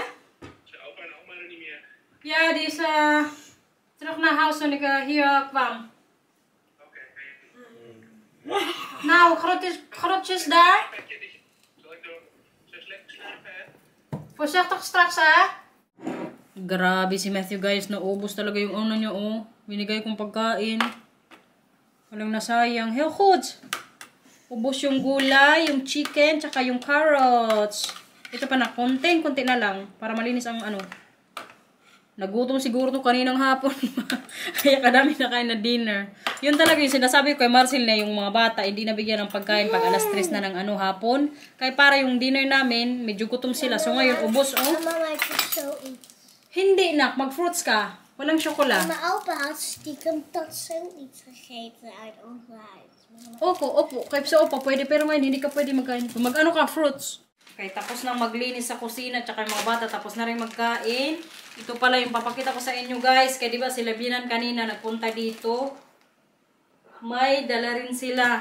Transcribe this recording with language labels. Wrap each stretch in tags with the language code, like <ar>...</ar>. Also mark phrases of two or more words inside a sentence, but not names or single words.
<nl>Zijn opa en oma er niet meer. Ja, die is terug naar huis toen ik hier kwam. Oké. Nou, groetjes daar. Zal ik door? Zo lekker slapen, hè? Voorzichtig straks, hè?</nl> <tl>Grabe si Matthew, guys. Naubos talaga yung ano niya, oh. Binigay kong pagkain. Walang nasayang.</tl> <nl>Heel goed.</nl> <tl>Ubos yung gulay, yung chicken, tsaka yung carrots. Ito pa na, konti na lang. Para malinis ang ano. Nagutom siguro to kaninang hapon. Kaya kadami na kain na dinner. Yun talaga yung sinasabi ko kay Marcel na yung mga bata, hindi nabigyan ng pagkain pag alas 3 na ng ano hapon. Kaya para yung dinner namin, medyo gutom sila. So ngayon, ubos, oh.</tl> <en>Mama like to show it.</en> <tl>Hindi, nak. Mag-fruits ka. Walang syokola.</tl> <nl>Mijn opa had stiekem dat zoiets gegeten uit ons huis.</nl> <tl>Opo. Kahit sa opo, pwede. Pero ngayon, hindi ka pwede magkain. Mag-ano ka, fruits. Okay, tapos nang maglinis sa kusina, tsaka yung mga bata, tapos na rin magkain. Ito pala yung papakita ko sa inyo, guys. Kaya diba sila Binan kanina nagpunta dito. May dala rin sila.</tl>